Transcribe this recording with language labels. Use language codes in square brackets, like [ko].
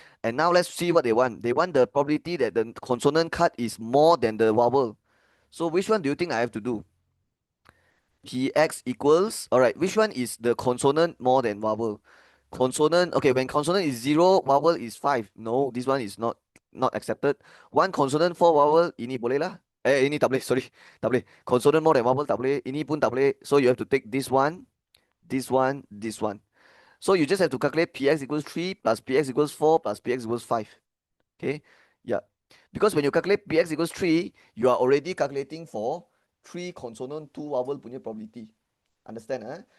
[en] And now let's see what they want. They want the probability that the consonant cut is more than the vowel. So which one do you think I have to do? Px equals, all right, which one is the consonant more than vowel? Consonant, okay, when consonant is 0, vowel is 5. No, this one is not accepted. One consonant, 4 vowel, [ms] ini boleh lah. Ini tak boleh, sorry, tak boleh. [en] Consonant more than vowel [ms] tak boleh, ini pun tak boleh. [en] So you have to take this one, this one, this one. So you just have to calculate px equals 3 plus px equals 4 plus px equals 5. Okay, yeah. Because when you calculate px equals 3, you are already calculating for 3 consonant, 2 vowel punya probability. Understand?